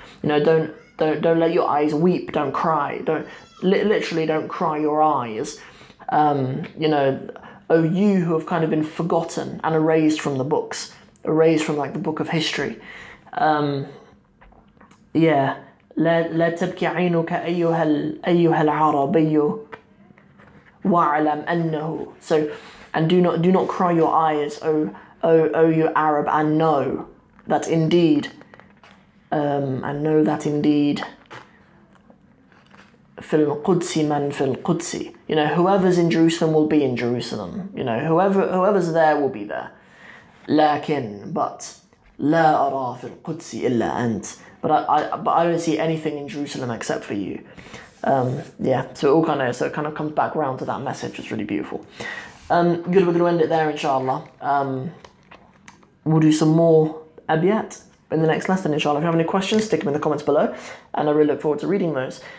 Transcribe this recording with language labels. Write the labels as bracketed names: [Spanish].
[English] You know, don't let your eyes weep. Don't cry. Literally don't cry your eyes. You know, oh, you who have kind of been forgotten and erased from the books, erased from like the book of history. Yeah. [Arabic] لا تبكي عينك أيها العربي واعلم أنه. [English] So, and do not cry your eyes, oh you Arab, and know that indeed [Arabic] في القدس من في القدس. [English] You know, whoever's in Jerusalem will be in Jerusalem. You know, whoever's there will be there. [Arabic] But لا أرى في القدس إلا أنت. [English] But I don't see anything in Jerusalem except for you. Yeah, so it kind of comes back around to that message. It's really beautiful. Good, we're going to end it there, inshallah. We'll do some more abiyat, in the next lesson, inshallah. If you have any questions, stick them in the comments below, and I really look forward to reading those.